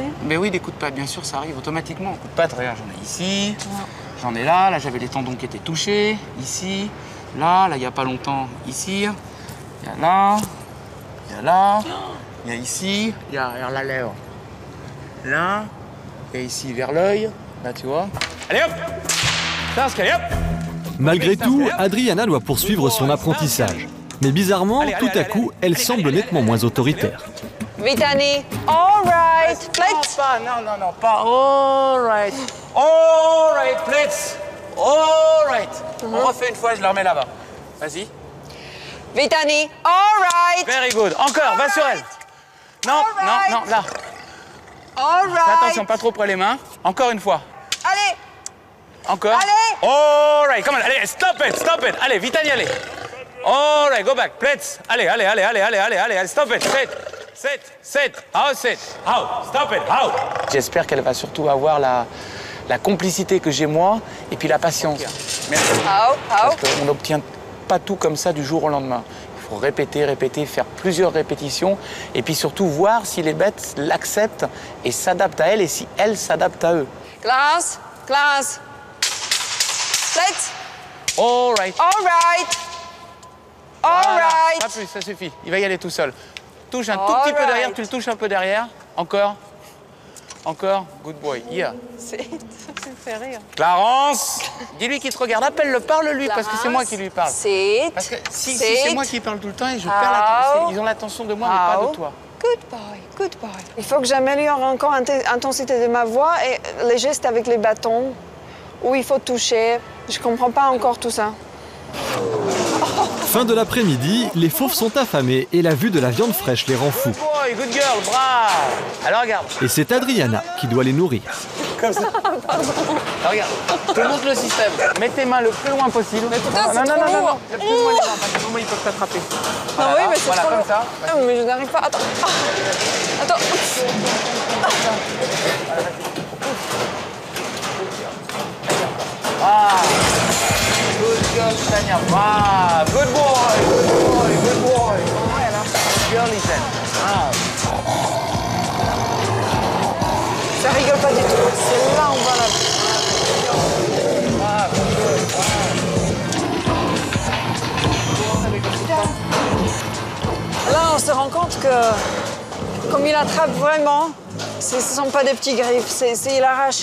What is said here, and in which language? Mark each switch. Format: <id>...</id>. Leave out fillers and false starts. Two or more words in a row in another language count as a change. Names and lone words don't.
<fr>Mais oui, des coups de patte, bien sûr, ça arrive automatiquement. Coups de patte, regarde, j'en ai ici, j'en ai là j'avais les tendons qui étaient touchés, ici, là, il n'y a pas longtemps, ici, il y a là, il y a là, il y a ici, il y a vers la lèvre. Là, il y a ici vers l'œil, là, tu vois. Allez hop! Starsky, hop! Malgré tout, Adriana doit poursuivre son apprentissage. Mais bizarrement, tout à coup, elle semble nettement moins autoritaire. Vitani,</fr> <en>all right. Plate.</en> <fr>Non, pas</fr> <en>all right. All right, plates. All right.</en> <fr>On refait une fois, je la remets là-bas. Vas-y. Vitani,</fr> <en>all right. Very good.</en> <fr>Encore, va sur elle. Non,</fr> <en>right.</en> <fr>non, là.</fr> <en>All</en> <fr>Fais</fr> <en>right.</en> <fr>attention, pas trop près les mains. Encore une fois. Allez. Encore. Allez.</fr> <en>All right, come on. Allez, stop it.</en> <fr>Allez, Vitani, allez.</fr> <en>All right, go back. Plates. Allez, stop it. Sit. How, sit. How, stop it. How.</en> <fr>J'espère qu'elle va surtout avoir la complicité que j'ai moi et puis la patience. Merci.</fr> <en>How.</en> <fr>Parce qu'on n'obtient pas tout comme ça du jour au lendemain. Il faut répéter, faire plusieurs répétitions et puis surtout voir si les bêtes l'acceptent et s'adaptent à elle et si elle s'adapte à eux.</fr> <en>Class. Plate. All right. All right. All</en> <fr>Voilà.</fr> <en>right.</en> <fr>Pas plus, ça suffit. Il va y aller tout seul. Touche un tout</fr> <en>All</en> <fr>petit peu derrière,</fr> <en>right.</en> <fr>tu le touches un peu derrière. Encore.</fr> <en>Good boy. Yeah.</en> <fr>Ça me fait rire. Clarence, dis-lui qu'il te regarde. Appelle-le, parle-lui, parce que c'est moi qui lui parle.</fr> <en>Sit.</en> <fr>Parce que si</fr> <en>Sit.</en> <fr>c'est moi qui parle tout le temps et je</fr> <en>How.</en> <fr>perds l'attention. Ils ont l'attention de moi, mais pas de toi.</fr> <en>Good boy.</en> <fr>Il faut que j'améliore encore l'intensité de ma voix et les gestes avec les bâtons, où il faut toucher. Je comprends pas encore tout ça. Fin de l'après-midi, les fauves sont affamés et la vue de la viande fraîche les rend fous.</fr> <en>Good boy, good girl,</en> <fr>bravo. Alors regarde, Et c'est Adriana qui doit les nourrir. comme ça. Alors, regarde, je te montre le système. Mets tes mains le plus loin possible. Mais putain, c'est trop lourd. Le plus loin les mains, parce que sinon ils peuvent t'attraper. Non, oui, mais c'est voilà, trop comme lourd. ça. Ah, mais je n'arrive pas. Attends. Attends.</fr> <en>Ah, good girl, Tania. Ah, good boy. Good girl, Ethan. Ah.</en> <fr>Ça rigole pas du tout. C'est là, on voit la... Là, on se rend compte que, comme il attrape vraiment, ce ne sont pas des petits griffes, il arrache.</fr>